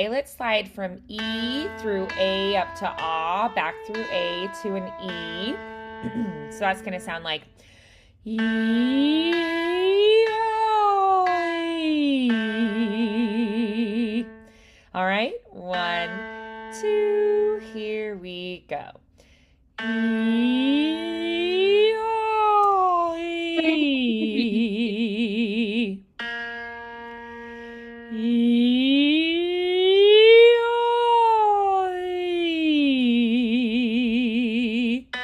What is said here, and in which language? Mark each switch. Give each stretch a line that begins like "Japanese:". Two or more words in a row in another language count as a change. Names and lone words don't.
English: Let's slide from E through A up to A, back through A to an E. So that's going to sound like E, O, E. All right, 1, 2, here we go. E, O, E. E, O, E.